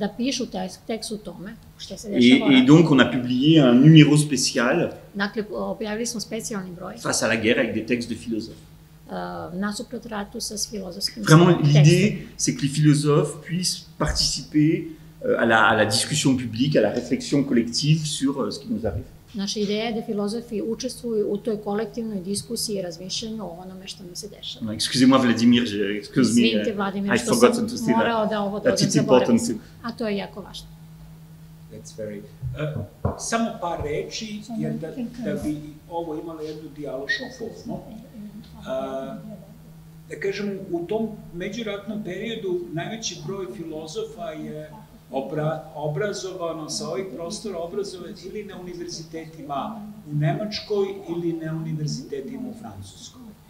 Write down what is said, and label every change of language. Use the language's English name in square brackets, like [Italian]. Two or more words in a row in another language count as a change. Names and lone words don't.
[French] Et donc, on a publié un numéro spécial face à la guerre avec des textes de philosophes. Vraiment, l'idée, c'est que les philosophes puissent participer à la discussion publique, à la réflexion collective sur ce qui nous arrive. [Serbian] Naša ideja je da filozofi učestvuju u toj kolektivnoj diskusiji i razmišljanju o onome što nam se dešava. [French] Excusez-moi Vladimir, [Serbian] Izvinite Vladimir što sam morao da ovo dodam, zaboravim se. A to je jako važno. [English] That's very... [Serbian] samo par reči, jer da bi ovo imalo jednu dijalošku formu. Da kažem, u tom međuratnom periodu najveći broj filozofa je obrazovano sa ovih prostora obrazovano ili na univerzitetima u Nemačkoj ili na univerzitetima u Francuskoj.